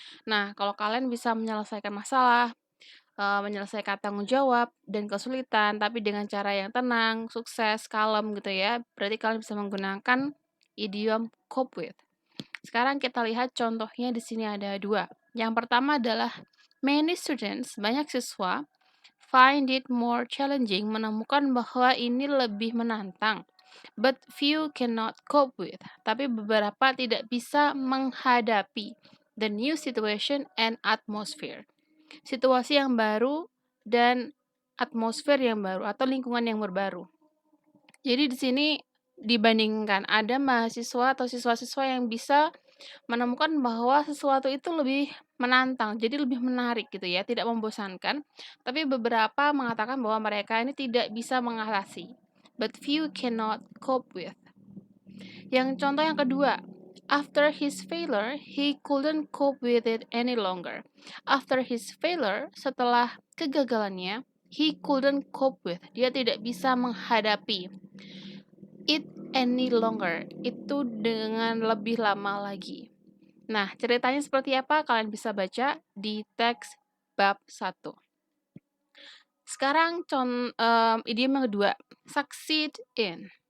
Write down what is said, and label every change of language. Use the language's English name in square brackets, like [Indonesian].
[Indonesian] Nah, kalau kalian bisa menyelesaikan masalah, menyelesaikan tanggung jawab dan kesulitan, tapi dengan cara yang tenang, sukses, kalem gitu ya, berarti kalian bisa menggunakan idiom cope with. Sekarang kita lihat contohnya di sini ada 2. Yang pertama adalah [English] many students, [Indonesian] banyak siswa, [English] find it more challenging, [Indonesian] menemukan bahwa ini lebih menantang. [English] But few cannot cope with. [Indonesian] Tapi beberapa tidak bisa menghadapi [English] the new situation and atmosphere. [Indonesian] Situasi yang baru dan atmosfer yang baru atau lingkungan yang baru. Jadi di sini dibandingkan ada mahasiswa atau siswa-siswa yang bisa menemukan bahwa sesuatu itu lebih menantang, jadi lebih menarik gitu ya, tidak membosankan. Tapi beberapa mengatakan bahwa mereka ini tidak bisa mengatasi. [English] But few cannot cope with. [Indonesian] Yang contoh yang kedua, [English] after his failure, he couldn't cope with it any longer. After his failure, [Indonesian] setelah kegagalannya, [English] he couldn't cope with. [Indonesian] Dia tidak bisa menghadapi [English] it any longer. [Indonesian] Itu dengan lebih lama lagi. Nah, ceritanya seperti apa? Kalian bisa baca di teks bab 1. Sekarang idiom yang kedua, succeed in.